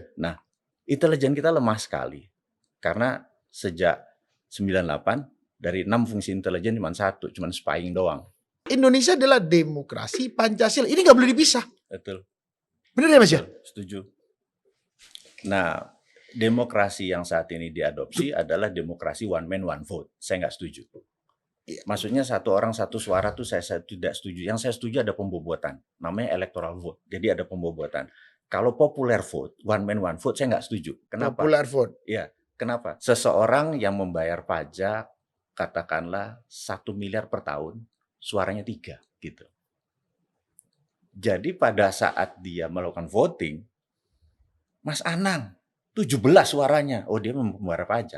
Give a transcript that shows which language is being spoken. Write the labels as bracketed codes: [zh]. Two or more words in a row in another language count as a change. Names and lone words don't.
[id] Nah, intelijen kita lemah sekali. Karena sejak 98, dari 6 fungsi intelijen cuma 1, cuma spying doang. Indonesia adalah demokrasi Pancasila. Ini nggak boleh dipisah. Betul. Benar ya Mas ya? Setuju. Nah, demokrasi yang saat ini diadopsi adalah demokrasi [en] one man one vote. [id] Saya nggak setuju. Maksudnya satu orang satu suara tuh saya tidak setuju. Yang saya setuju ada pembobotan. Namanya [en] electoral vote. [id] Jadi ada pembobotan. Kalau [en] popular vote, one man one vote, [id] saya nggak setuju. Kenapa? [en] Popular vote. [id] Iya. Kenapa? Seseorang yang membayar pajak, katakanlah 1 miliar per tahun, suaranya 3 gitu. Jadi pada saat dia melakukan voting, Mas Anang 17 suaranya, oh dia membayar pajak.